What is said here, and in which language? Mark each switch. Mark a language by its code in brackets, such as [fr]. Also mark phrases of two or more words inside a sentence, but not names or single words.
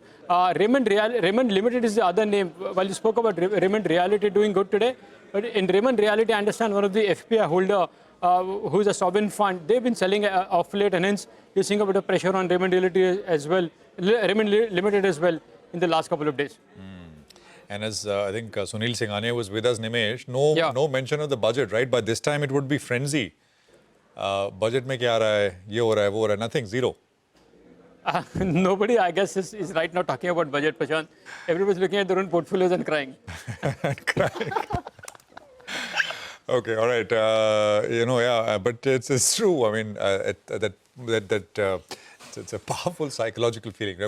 [en] Raymond Limited is the other name. While you spoke about Raymond Reality doing good today, but in Raymond Reality, I understand one of the FPI holder who's a sovereign fund, they've been selling off late, and hence you're seeing a bit of pressure on Raymond Reality as well, Raymond Limited as well in the last couple of days. And as I think Sunil Singhania was with us, Nimesh, no mention of the budget, right? By this time, it would be frenzy. [hi] Budget mein kya raha hai, ye ho raha hai, wo ho raha hai, [en] nothing, zero. Nobody, I guess, is right now talking about budget, Prashant. Everybody's looking at their own portfolios and crying. Okay, all right. But it's true. I mean, it's a powerful psychological feeling, right?